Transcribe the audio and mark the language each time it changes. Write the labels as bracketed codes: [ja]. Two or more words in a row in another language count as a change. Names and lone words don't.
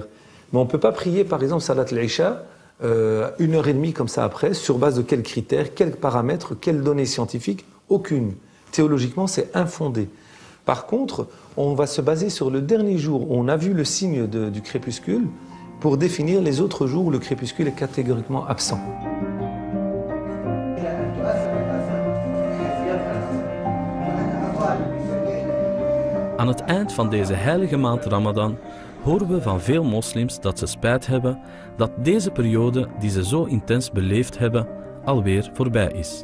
[fr] Mais on ne peut pas prier par exemple [ar] صلاة العشاء [fr] 1h30 comme ça après, sur base de quels critères, quels paramètres, quelles données scientifiques? Aucune. Théologiquement, c'est infondé. Par contre, on va se baser sur le dernier jour où on a vu le signe du crépuscule pour définir les autres jours où le crépuscule est catégoriquement absent. [nl] Aan het eind van deze heilige maand Ramadan horen we van veel moslims dat ze spijt hebben dat deze periode die ze zo intens beleefd hebben alweer voorbij is.